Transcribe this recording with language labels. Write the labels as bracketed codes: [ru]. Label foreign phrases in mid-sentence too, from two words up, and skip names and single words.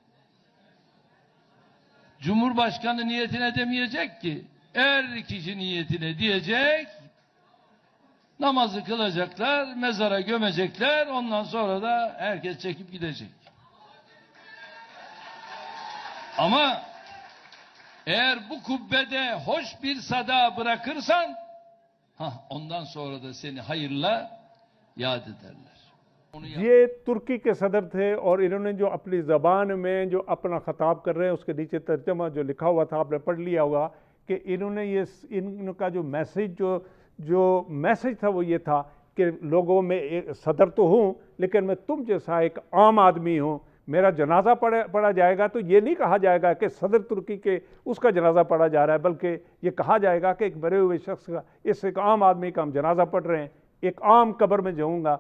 [tr] Cumhurbaşkanı niyetine demeyecek ki, her kişi niyetine diyecek, namazı kılacaklar, mezara gömecekler, ondan sonra da herkes çekip gidecek. Ama eğer bu kubbede hoş bir sada bırakırsan, ondan sonra da seni hayırla yad ederler. [ur] یہ ترکی کے صدر تھے اور انہوں نے جو اپنی زبان میں جو اپنا خطاب کر رہے ہیں اس کے نیچے ترجمہ جو لکھا ہوا تھا آپ نے پڑھ لیا ہوگا کہ انہوں نے ان کا جو میسج تھا وہ یہ تھا کہ لوگوں میں صدر تو ہوں لیکن میں تم جیسا ایک عام آدمی ہوں، میرا جنازہ پڑھا جائے گا تو یہ نہیں کہا جائے گا کہ صدر ترکی کے اس کا جنازہ پڑھا جا رہا ہے، بلکہ یہ کہا جائے گا کہ ایک مرے ہوئے شخص کا، اس ایک عام آدمی کا ہم جنازہ پڑھ رہے ہیں، ایک عام قبر میں جاؤں گا۔